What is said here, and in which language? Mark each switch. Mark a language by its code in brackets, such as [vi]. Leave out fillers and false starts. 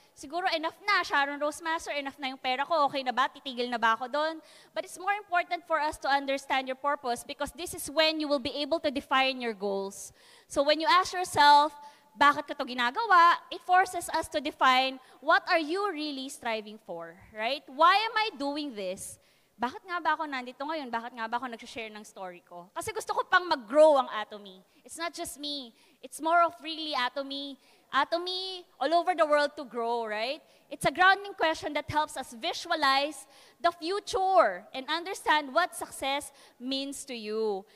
[tl] Siguro enough na, Sharon Rose Master, enough na yung pera ko, okay na ba, titigil na ba ako doon? [en] But it's more important for us to understand your purpose because this is when you will be able to define your goals. So when you ask yourself, [tl] bakit ko ito ginagawa, [en] it forces us to define what are you really striving for, right? Why am I doing this? [tl] Bakit nga ba ako nandito ngayon? Bakit nga ba ako nag-share ng story ko? Kasi gusto ko pang mag-grow ang Atomy. [en] It's not just me. It's more of really Atomy all over the world to grow, right? It's a grounding question that helps us visualize the future and understand what success means to you.